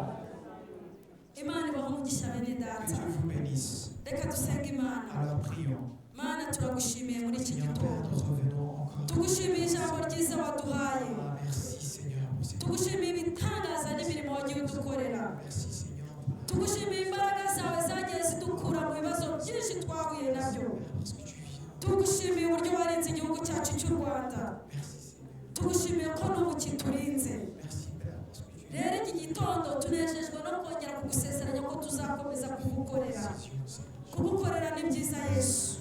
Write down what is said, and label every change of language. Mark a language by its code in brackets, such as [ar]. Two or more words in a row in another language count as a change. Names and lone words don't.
[fr] Que Dieu vous bénisse. Alors prions. Seigneur Père, nous revenons encore. Merci Seigneur pour cette Merci Seigneur pour parce que tu viens. [rw] rero iki gitondo tunejejwe no kongera kugusezeranya ko tuzakomeza kugukorera ni byiza Yesu